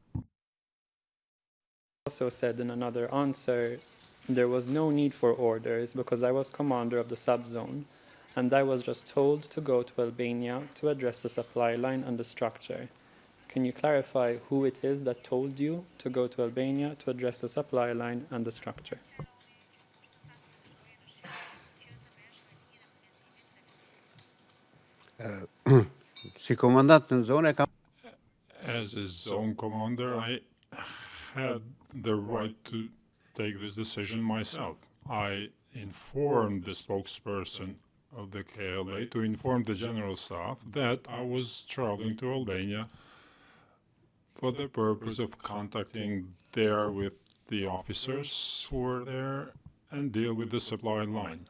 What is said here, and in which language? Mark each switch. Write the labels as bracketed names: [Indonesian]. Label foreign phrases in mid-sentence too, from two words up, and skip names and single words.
[English] Also said in another answer, there was no need for orders because I was commander of the subzone, and I was just told to go to Albania to address the supply line and the structure. Can you clarify who it is that told you to go to Albania to address the supply line and the structure? [Albanian] Si komandant në zonë kam. [English] As a zone commander, I had the right to take this decision myself. I informed the spokesperson of the KLA to inform the general staff that I was traveling to Albania for the purpose of contacting there with the officers who were there and deal with the supply line.